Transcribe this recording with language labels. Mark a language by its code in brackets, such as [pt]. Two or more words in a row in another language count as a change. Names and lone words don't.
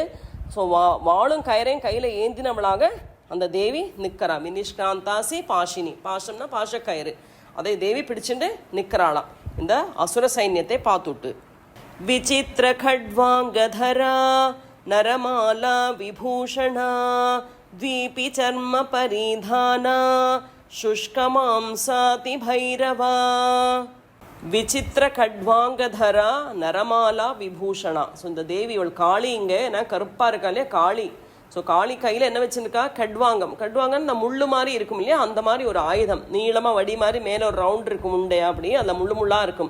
[ta] ஸோ வாளும் கயிறையும் கையில் ஏந்தினவளாக அந்த தேவி நிற்கிறா. [sa] विनिष्कान्तासि पाशिनी, [ta] பாஷம்னா பாஷக்கயிறு, அதை தேவி பிடிச்சிட்டு நிற்கிறாளாம் இந்த அசுர சைன்யத்தை பார்த்துட்டு. [sa] विचित्र खट्वाङ्गधरा नरमाला विभूषणा द्वीपि चर्म परिधाना शुष्कमांसाति भैरवा. विचित्र खट्वाङ्गधरा नरमाला विभूषणा. [ta] ஸோ இந்த தேவி இவள் காளி, இங்கே நான் கருப்பாக இருக்கா இல்லையா காளி. ஸோ காளி கையில் என்ன வச்சுருக்கா, கட்வாங்கம். கட்வாங்கம் இந்த முள்ளு மாதிரி இருக்கும் இல்லையா, அந்த மாதிரி ஒரு ஆயுதம், நீளமாக வடி மாதிரி மேலே ஒரு ரவுண்ட் இருக்கும் உண்டையா, அப்படி அதில் முள்ளாக இருக்கும்.